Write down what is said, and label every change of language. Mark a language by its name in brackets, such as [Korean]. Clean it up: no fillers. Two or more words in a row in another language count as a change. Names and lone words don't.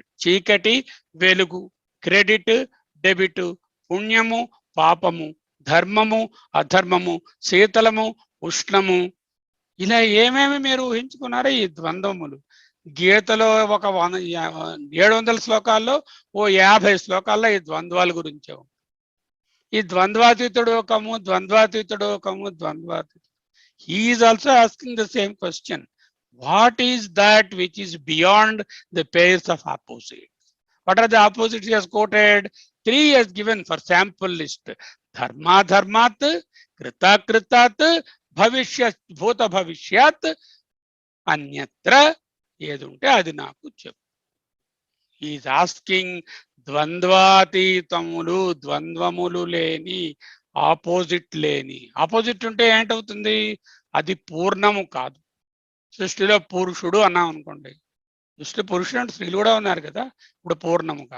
[Telugu] చీకటి వెలుగు, క్రెడిట్ డెబిట్, పుణ్యము పాపము, ధర్మము అధర్మము, శీతలము ఉష్ణము, ఇలా ఏమేమి మీరు ఊహించుకున్నారో ఈ ద్వంద్వములు. గీతలో ఒక 700 శ్లోకాల్లో ఓ 50 శ్లోకాల్లో ఈ ద్వంద్వాల గురించే ఉంది. ఈ ద్వంద్వాతీతుడు ఒకము, ద్వంద్వాతీతుడు ఒకము, ద్వంద్వాతీతుడు. [English] He is also asking the same question. What is that which is beyond the pairs of opposites? What are the opposites he has quoted? 3 he has given for sample list. [Sanskrit] धर्म धर्मात्, कृत कृतात्, भविष्यत् भूत भविष्यत्, अन्यत्र [Telugu] ఏది ఉంటే అది నాకు చెప్పు. [English] is asking [Telugu] ద్వంద్వాతీతములు, ద్వంద్వములు లేని, ఆపోజిట్ లేని. ఆపోజిట్ ఉంటే ఏంటవుతుంది? అది పూర్ణము కాదు. సృష్టిలో పురుషుడు అన్నాం అనుకోండి, సృష్టి పురుషుడు అంటే స్త్రీలు కూడా ఉన్నారు కదా, ఇప్పుడు పూర్ణము కాదు.